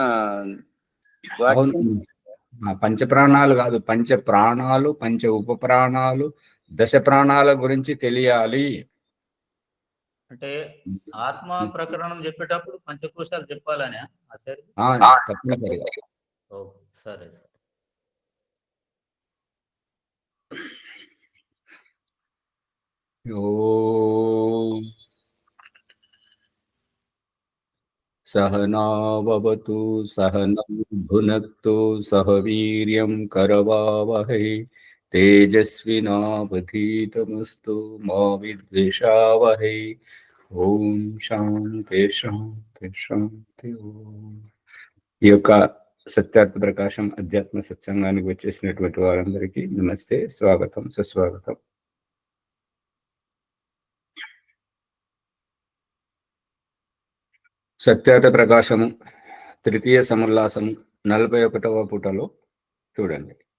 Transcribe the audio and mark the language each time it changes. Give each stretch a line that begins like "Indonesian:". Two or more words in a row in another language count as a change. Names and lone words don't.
Telugu: పంచ ప్రాణాలు కాదు, పంచ ప్రాణాలు, పంచ ఉప ప్రాణాలు, దశ ప్రాణాల గురించి తెలియాలి. అంటే ఆత్మ ప్రకరణం చెప్పేటప్పుడు పంచకోశాలు చెప్పాలనే సరే. సరే.
Sanskrit: सहनावतु सहनौ भुनक्तु सह वीर्यं करवावहै तेजस्विनावधीतमस्तु मा विद्विषावहै। ఓం శాంతి శాంతి శాంతి.
Telugu: ఈ యొక్క సత్యార్థ ప్రకాశం అధ్యాత్మ సత్సంగానికి వచ్చేసినటువంటి వారందరికీ నమస్తే, స్వాగతం, సుస్వాగతం. సత్యార్థ ప్రకాశము తృతీయ సముల్లాసము 41వ పుటలో చూడండి.